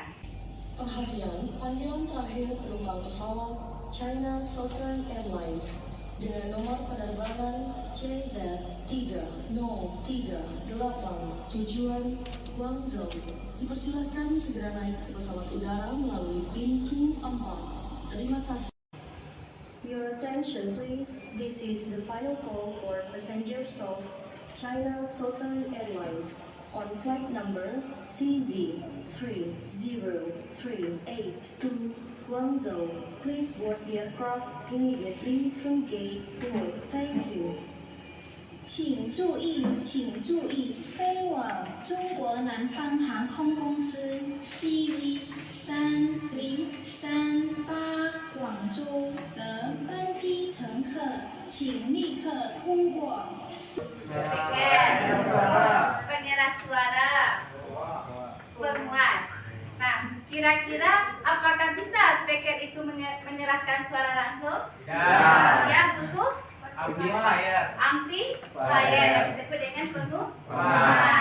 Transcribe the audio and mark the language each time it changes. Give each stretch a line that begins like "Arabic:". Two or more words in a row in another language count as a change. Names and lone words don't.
Indonesian: Perhatian, panggilan terakhir penumpang pesawat China Southern Airlines dengan nomor penerbangan CZ3038 tujuan Guangzhou dipersilakan segera naik ke pesawat udara melalui pintu 4. Terima kasih.
English: Your attention please, this is the final call for passengers of China Southern Airlines on flight number CZ3038 to Guangzhou. Please board the aircraft immediately through gate 4. Thank you.
Chinese: 请注意，请注意，飞往中国南方航空公司 CV3038广州的班机乘客，请立刻通过。
Indonesian: Pengeras suara, penguat. Nah, kira-kira apakah bisa speaker itu menyeraskan suara langsung? Ya, butuh amplifier yang disebut dengan penguat.